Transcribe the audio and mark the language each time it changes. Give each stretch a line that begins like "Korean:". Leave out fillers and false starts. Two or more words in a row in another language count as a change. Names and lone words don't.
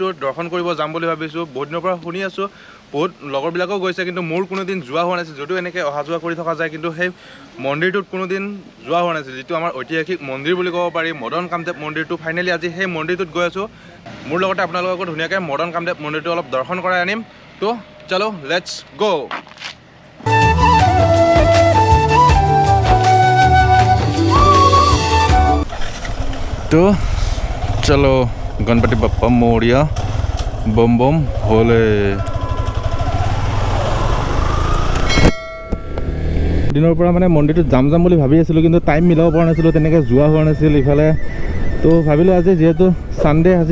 Assamese: দৰ্শন কৰিব যাম বুলি ভাবিছোঁ বহুত দিনৰ পৰা শুনি আছোঁ বহুত লগৰবিলাকেও গৈছে কিন্তু মোৰ কোনোদিন যোৱা হোৱা নাছিল যদিও এনেকৈ অহা যোৱা কৰি থকা যায় কিন্তু সেই মন্দিৰটোত কোনোদিন যোৱা হোৱা নাছিল যিটো আমাৰ ঐতিহাসিক মন্দিৰ বুলি ক'ব পাৰি মদন কামদেৱ মন্দিৰটো ফাইনেলি আজি সেই মন্দিৰটোত গৈ আছোঁ মোৰ লগতে আপোনালোককো ধুনীয়াকৈ মদন কামদেৱ মন্দিৰটো অলপ দৰ্শন কৰাই আনিম
Hindi: तो चलो
English: let's go'
Hindi: तो चलो गणपति बप्पा मोरिया बम बम भोले
Assamese: দিনৰ পৰা মানে মন্দিৰটোত যাম বুলি ভাবি আছিলোঁ কিন্তু টাইম মিলাব পৰা নাছিলোঁ তেনেকৈ যোৱা হোৱা নাছিল ইফালে তো ভাবিলোঁ আজি যিহেতু ছানডে আজি